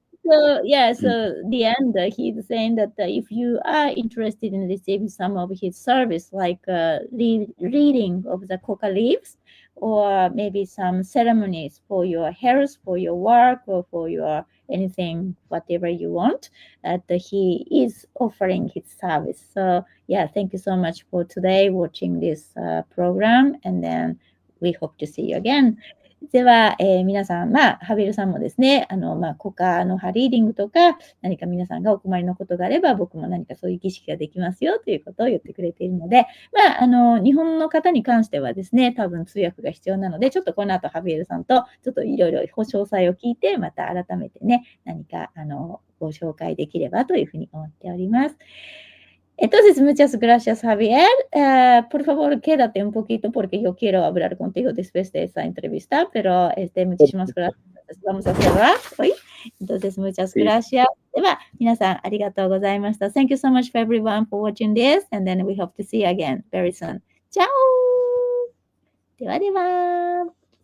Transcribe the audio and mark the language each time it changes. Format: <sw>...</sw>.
<en>So the end, he's saying that if you are interested in receiving some of his service, like reading of the coca leaves, or maybe some ceremonies for your health, for your work, or for your anything, whatever you want, that he is offering his service. So thank you so much for today watching this program, and then we hope to see you again.</en> <ja>では、皆さん、ハビルさんもですね、コカの葉リーディングとか、何か皆さんがお困りのことがあれば、僕も何かそういう儀式ができますよということを言ってくれているので、日本の方に関してはですね、多分通訳が必要なので、ちょっとこの後ハビルさんと、ちょっといろいろ詳細を聞いて、また改めてね、何か、ご紹介できればというふうに思っております。</ja> <es>Entonces, muchas gracias, Javier. Por favor, quédate un poquito porque yo quiero hablar contigo después de esta entrevista, pero muchísimas gracias. Vamos a cerrar hoy. Entonces, muchas gracias.</es> <ja>では、皆さんありがとうございました。</ja> <en>Thank you so much for everyone for watching this, and then we hope to see you again very soon.</en> <ja>チャオ！ではでは。</ja>